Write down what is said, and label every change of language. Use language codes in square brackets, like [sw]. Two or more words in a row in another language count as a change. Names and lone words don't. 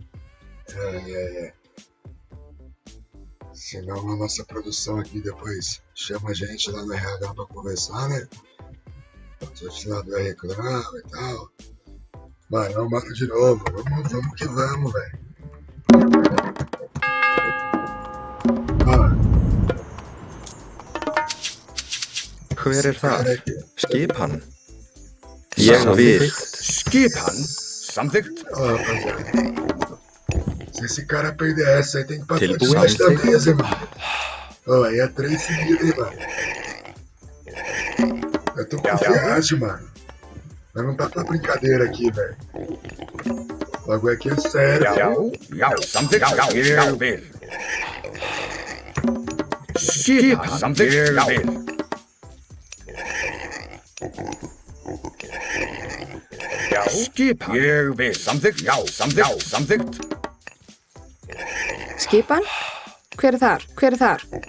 [pt] Senão a nossa produção aqui depois chama a gente lá no RH pra conversar, né? O patrocinador reclama e tal. Mano, mano, de novo. Vamos que vamos, velho. [is] Hver er þar? Skipan. Ég vil. Skipan. Samþykkt. [pt] Se esse cara perder essa aí, tem que passar [is] Tilbúin. [pt] debaixo da mesa, mano. Ó, aí é 3 seguidos, hein, mano. Eu tô confiante, mano. Mas não tá pra brincadeira aqui, velho. O bagulho aqui é sério. [is] Já. Samþykkt. Ég vil. Skipan. Samþykkt. Ég vil. Skipan. Ég vil. Samþykkt. Já. Samþykkt. Skipan? Hver er þar? Hver er þar?